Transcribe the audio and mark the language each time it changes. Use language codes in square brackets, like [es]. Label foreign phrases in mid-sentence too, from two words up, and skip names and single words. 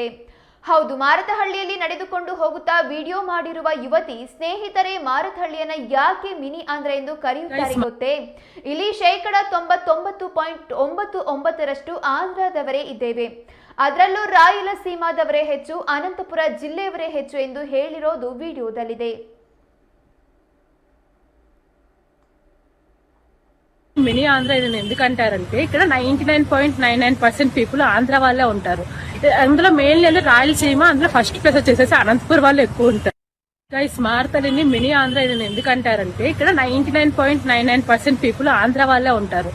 [kn] ಹೌದು, ಮಾರತಹಳ್ಳಿಯಲ್ಲಿ ನಡೆದುಕೊಂಡು ಹೋಗುತ್ತಾ ವಿಡಿಯೋ ಮಾಡಿರುವ ಯುವತಿ ಸ್ನೇಹಿತರೆ ಮಾರತಹಳ್ಳಿಯನ್ನ ಯಾಕೆ ಮಿನಿ ಆಂಧ್ರ ಎಂದು ಕರೆಯುತ್ತಾರೆ ಗೊತ್ತೇ? ಇಲ್ಲಿ 99.99% ಆಂಧ್ರದವರೇ ಇದ್ದೇವೆ. ಅದರಲ್ಲೂ ರಾಯಲಸೀಮಾದವರೇ ಹೆಚ್ಚು, ಅನಂತಪುರ ಜಿಲ್ಲೆಯವರೇ ಹೆಚ್ಚು ಎಂದು ಹೇಳಿರೋದು ವಿಡಿಯೋದಲ್ಲಿದೆ. [te] మినీ ఆంధ్ర ఇది ఎందుకంటారంటే ఇక్కడ 99.99% పీపుల్ ఆంధ్ర వాళ్ళే ఉంటారు. అందులో మెయిన్ రాయలసీమ, అందులో [en] first place [te] వచ్చేసేసి అనంతపురం వాళ్ళు ఎక్కువ ఉంటారు. గైస్ మారతల్లిని మినీ ఆంధ్ర ఇది ఎందుకంటారంటే ఇక్కడ 99.99% పీపుల్ ఆంధ్ర వాళ్ళే ఉంటారు.